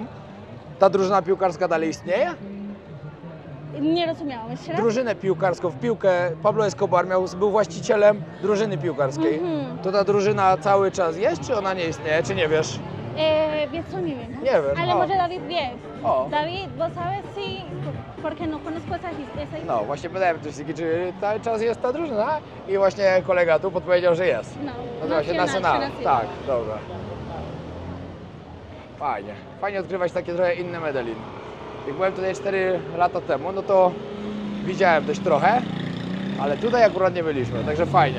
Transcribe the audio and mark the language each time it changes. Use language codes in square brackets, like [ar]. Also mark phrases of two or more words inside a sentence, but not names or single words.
[pl] Ta drużyna piłkarska dalej istnieje? Nie rozumiałam jeszcze raz. Drużynę piłkarską, w piłkę Pablo Escobar był właścicielem drużyny piłkarskiej. To ta drużyna cały czas jest, czy ona nie istnieje, czy nie wiesz? Wiesz co, nie wiem. Nie wiem, Ale o. może David wie. O. [es] David, ¿vos sabes si, porque no conozco esa historia? [pl] No, właśnie pytałem Jessiki, czy cały czas jest ta drużyna i właśnie kolega tu podpowiedział, że jest. No, Nazywa się Nacional Nacional. się Tak, dobra. Fajnie. Fajnie odkrywać takie trochę inne Medellin. Jak byłem tutaj 4 lata temu, no to widziałem dość trochę, ale tutaj akurat nie byliśmy, także fajnie.